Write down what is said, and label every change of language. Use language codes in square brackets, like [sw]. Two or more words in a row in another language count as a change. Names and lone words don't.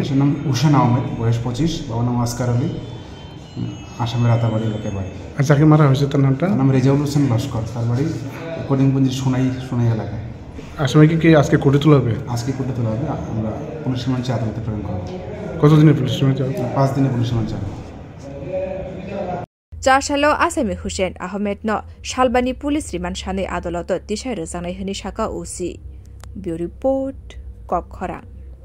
[bn] আসামির নাম হুসেন আহমেদ, বয়স 25, বাবার নাম আসকার আলী, আসামের রাতাবাড়ি এলাকায় বাড়ি। আর যাকে মারা হয়েছে তার নামটা? নাম রেজাউল হোসেন লস্কর, তার বাড়ি করিমগঞ্জের সোনাই এলাকায়। আসামিকে কি আজকে কোর্টে তোলা হবে? আজকে কোর্টে তোলা হবে, আমরা [en] police remand [bn] চেয়ে আদালতে প্রেরণ করবো। কতদিনের [en] police remand? [bn] 5 দিনের [en] police remand [bn] চালাবো। [trp] चारसालो आसामी हुसेन आहमेद न सालबानी [en] police remand [trp] सानै आदालत दिशाय रोजांनाय होनि साका उसी [en] bureau report [trp] कक खरां।